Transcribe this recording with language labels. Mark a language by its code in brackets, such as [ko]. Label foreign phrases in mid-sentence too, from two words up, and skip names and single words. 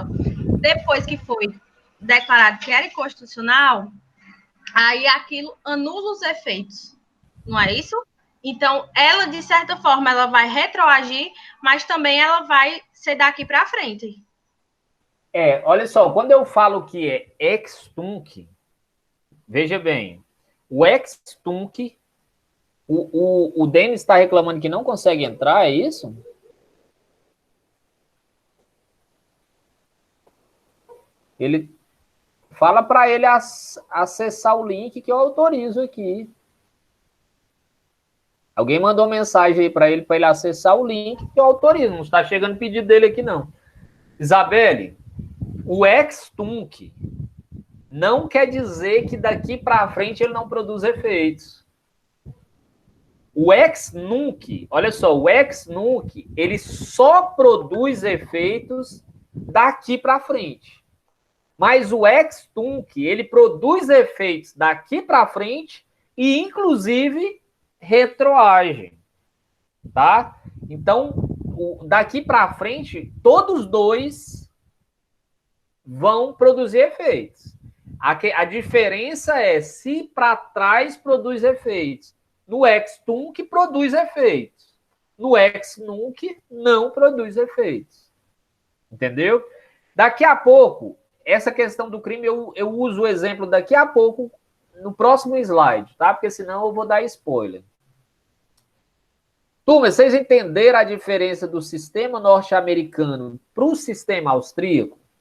[pt] Depois que foi declarado que era inconstitucional, aí aquilo anula os efeitos, não é isso? Então, ela, de certa forma, ela vai retroagir, mas também ela vai ser daqui para frente. Olha só, quando eu falo que é [la] ex tunc, [pt] veja bem, o [la] ex tunc, [pt] o Denis está reclamando que não consegue entrar, é isso? Ele fala para ele acessar o link que eu autorizo aqui. Alguém mandou mensagem aí para ele acessar o link que eu autorizo. Não está chegando pedido dele aqui, não. Isabelle, o [la] ex tunc [pt] não quer dizer que daqui para frente ele não produz efeitos. [la] O ex nunc, [pt] olha só, o [la] ex nunc, [pt] ele só produz efeitos daqui para frente. Mas o ex-tunc, ele produz efeitos daqui para frente e, inclusive, retroagem, tá? Então, daqui para frente, todos dois vão produzir efeitos. A diferença é se para trás produz efeitos. No [la] ex-tunc [pt] produz efeitos. No [la] ex-nunc [pt] não produz efeitos. Entendeu? Daqui a pouco, essa questão do crime, eu uso o exemplo daqui a pouco no próximo slide, tá? Porque senão eu vou dar spoiler. Turma, vocês entenderam a diferença do sistema norte-americano para o sistema austríaco?